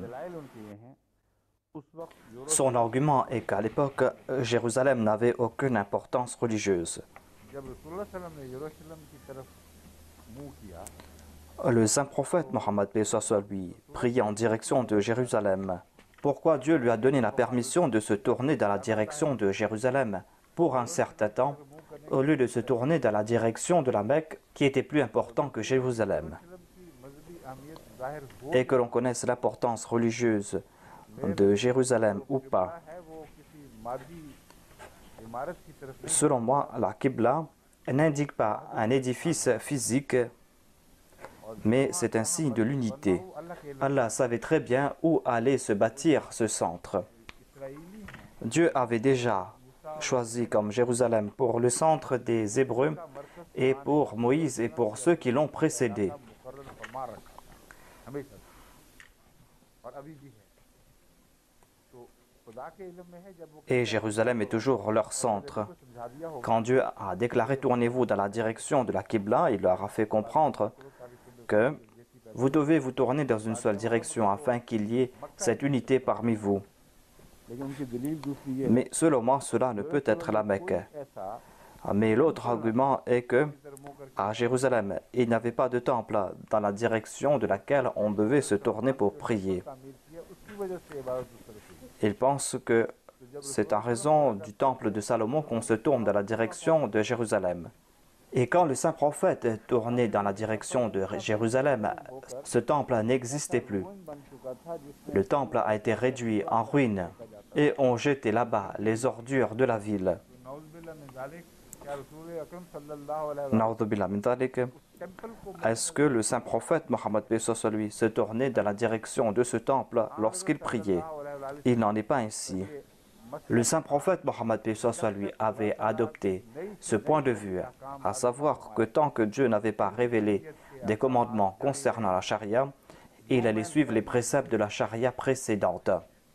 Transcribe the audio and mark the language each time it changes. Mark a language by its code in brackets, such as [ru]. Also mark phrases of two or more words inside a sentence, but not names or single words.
[ur] دلائل ان کے یہ ہیں۔ اس وقت یورپ [fr] Son argument est qu'à l'époque, Jérusalem n'avait aucune importance religieuse. [ur] جب رسول اللہ [ar] صلى الله عليه وسلم [ur] نے یروشلم کی طرف منہ کیا, [fr] Le saint prophète Mohammed paix soit lui priait en direction de Jérusalem. Pourquoi Dieu lui a donné la permission de se tourner dans la direction de Jérusalem pour un certain temps, au lieu de se tourner dans la direction de la Mecque qui était plus important que Jérusalem? [ur] یروشلم کی مذہبی اہمیت ظاہر ہو [fr] Et que l'on connaisse l'importance religieuse de Jérusalem ou pas. [ur] ہے، وہ کسی مادی عمارت کی طرف نہیں, [fr] Selon moi, la Qibla n'indique pas un édifice physique, mais c'est un signe de l'unité. [ur] وہ اللہ کے [fr] Allah savait très bien où allait se bâtir ce centre. [ur] اسرائیلی ہیں, [fr] Dieu avait déjà choisi comme Jérusalem pour le centre des Hébreux et pour Moïse et pour ceux qui l'ont précédé. [ur] مقرر فرما رکھا تھا ہمیشہ اور ابھی بھی ہے. تو خدا کے علم میں ہے، جب وہ [fr] Et Jérusalem est toujours leur centre. [ur] کو سمجھا دیا ہوگا [fr] Quand Dieu a déclaré tournez-vous dans la direction de la Qibla, il leur a fait comprendre que vous devez vous tourner dans une seule direction afin qu'il y ait cette unité parmi vous. [ur] لیکن ان کی دلیل دوسری یہ ہے, [fr] Mais selon moi, cela ne peut être la Mecque. [ur] ऐसा [fr] Mais l'autre argument est que [ur] ادھر منہ کرکے [fr] à Jérusalem, il n'y avait pas de temple dans la direction de laquelle on devait se tourner pour prier. [ur] تعمیر کیا، اس کی وجہ سے عبادت اس طرف کی. [fr] Il pense que c'est en raison du temple de Salomon qu'on se tourne dans la direction de Jérusalem. Et quand le saint prophète est tourné dans la direction de Jérusalem, ce temple n'existait plus. [ur] بن چکا تھا جس میں [fr] Le temple a été réduit en ruine et on jetait là-bas les ordures de la ville. [ar] نعوذ بالله من ذلك, [ur] کیا رسول اکرم [ar] صلى الله عليه وسلم نعوذ بالله من ذلك. [ur] ٹیمپل کو [fr] Est-ce que le saint prophète Mohammed paix soit lui se tournait dans la direction de ce temple lorsqu'il priait? Il n'en est pas ainsi. Le saint prophète Mohammed paix soit lui avait adopté ce point de vue, à savoir que tant que Dieu n'avait pas révélé des commandements concernant la charia, il allait suivre les préceptes de la charia précédente.